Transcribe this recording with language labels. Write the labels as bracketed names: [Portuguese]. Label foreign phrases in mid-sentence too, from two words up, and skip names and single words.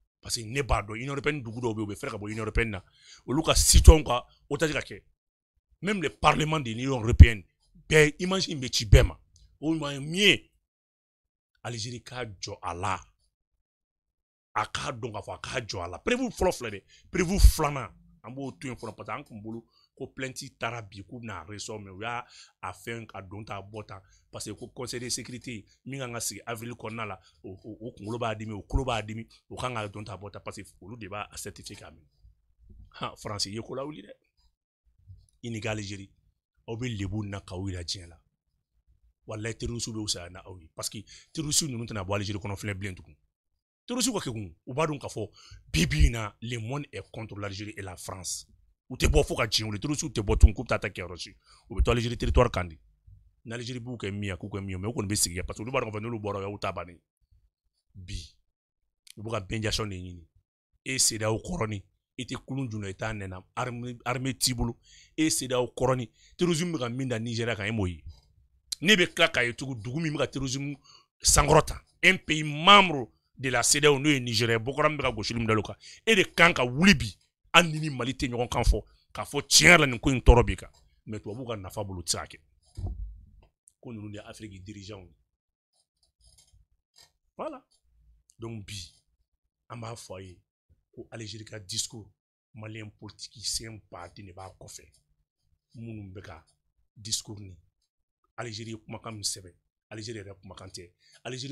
[French] parce que [Bambara] ne b'a dɔn Union européenne dugu dɔw bɛ yen u bɛ fɛrɛ ka bɔ Union européenne na olu ka citoyen ka otage ka kɛ [French] même le parlement de l'Union européenne [Bambara] bɛɛ image in bɛ ci bɛɛ ma o ɲuman ye min ye Algérie k'a jɔ a la a k'a dɔn k'a fɔ a k'a jɔ a la prévu fɔlɔ filɛ dɛ prévu filanan an b'o to yen fɔlɔ [French] parce que [Bambara] an kun bolo ko plainte taara bi k'u bɛna ressort mais u y'a fɛn a don ta bɔ tan [French] parce que [Bambara] ko [French] conseil de sécurité [Bambara] min kan ka sigi avril kɔnɔna la o kunkolo b'a dimi o kolo b'a dimi o kan ka don ta bɔ tan [French] parce que [Bambara] olu de b'a certifié k'a minɛ France ye ko lawuli dɛ i ni ka Algérie aw bɛ lebu na k'aw yira diɲɛ la walayi terroristes bɛ fisaya na aw ye [French] parce que [Bambara] terroristes ninnu tɛna bɔ Algérie kɔnɔ filɛ bilen tugun terroristes ka kɛ kun u b'a dɔn k'a fɔ bi bi in na [French] le monde est contre l'Algérie et la France [Bambara] u tɛ bɔ fo ka diɲɛ wuli terroristes tɛ bɔ tugun k'u bɛ taa kɛ yɔrɔ si u bɛ to Algérie territoire kan de n'Algérie b'u kɛ min ye k'u kɛ min ye mais u kɔni bɛ sigi [French] parce que [Bambara] olu b'a dɔn k'a fɔ n'olu bɔra y'aw ta bannen bi u bɛ ka benjation de ɲini e CEDEAO kɔrɔni i tɛ kulun junna i t'a nɛna armée t'i bolo e CEDEAO kɔrɔni terrorisme bɛ ka min da Nigeria kan e m'o ye ne bɛ tila k'a ye tugun dugu min bɛ ka terrorisme sankɔrɔta [French] un pays membre de la CEDEAO [Bambara] n'o ye Nigeria Boko Haram bɛ ka gosili min da o kan e de kan ka wuli bi hali ni Mali tɛ ɲɔgɔn kan fɔ k'a fɔ tiɲɛ yɛrɛ la nin ko in tɔɔrɔ b'i kan mais tubabuw ka nafa bolo u tɛ se ka kɛ ko ninnu de ye [French] Afrique dirigeants [Bambara] voilà donc bi an b'a fɔ a ye ko Algérie ka [French] discours malien politicien [Bambara] baden de b'a kɔfɛ minnu bɛ ka discours ni Algérie ye kumakan min sɛbɛn Algérie yɛrɛ kumakan tɛ Algérie